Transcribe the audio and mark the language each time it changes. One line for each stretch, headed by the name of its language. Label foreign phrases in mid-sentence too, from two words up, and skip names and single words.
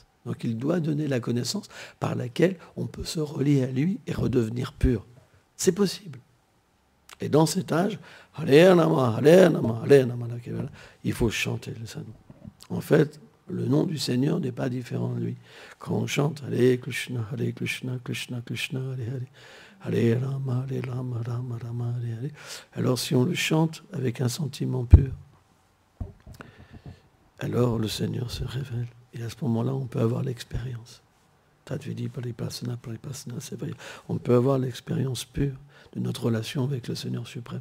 French: Donc il doit donner la connaissance par laquelle on peut se relier à lui et redevenir pur. C'est possible. Et dans cet âge, il faut chanter le Saint-Nom. En fait, le nom du Seigneur n'est pas différent de lui. Quand on chante
Sanskrit: Hare Krishna, Krishna Krishna, Hare Rama, Rama Rama, Hare.
French: Alors si on le chante avec un sentiment pur, alors le Seigneur se révèle. Et à ce moment-là, on peut avoir l'expérience. C'est vrai. On peut avoir l'expérience pure de notre relation avec le Seigneur suprême.